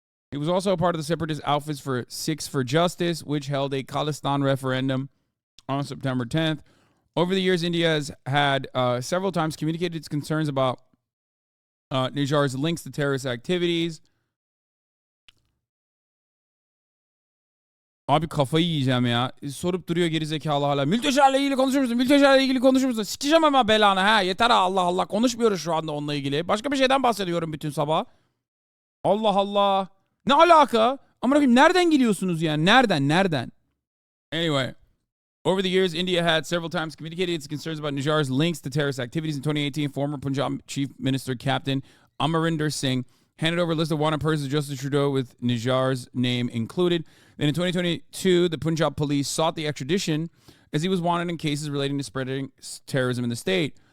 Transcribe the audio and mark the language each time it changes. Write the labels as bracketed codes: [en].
[en] He was also a part of the separatist outfits for Sikhs for Justice, which held a Khalistan referendum on September 10th. Over the years, India has had several times communicated its concerns about Nijjar's links to terrorist activities. [tr] Abi kafayı yiyeceğim ya. Sorup duruyor gerizekalı hala. Mülteşerle ilgili konuşur musun? Mülteşerle ilgili konuşur musun? Sikeceğim ama belanı ha. Yeter ha, Allah Allah. Konuşmuyoruz şu anda onunla ilgili. Başka bir şeyden bahsediyorum bütün sabah. Allah Allah. Ne alaka? Amına koyayım, nereden geliyorsunuz yani? Nereden? Anyway. [en] Over the years, India had several times communicated its concerns about Nijar's links to terrorist activities. In 2018, former Punjab Chief Minister Captain Amarinder Singh handed over a list of wanted persons to Justin Trudeau with Nijar's name included. Then in 2022, the Punjab police sought the extradition as he was wanted in cases relating to spreading terrorism in the state.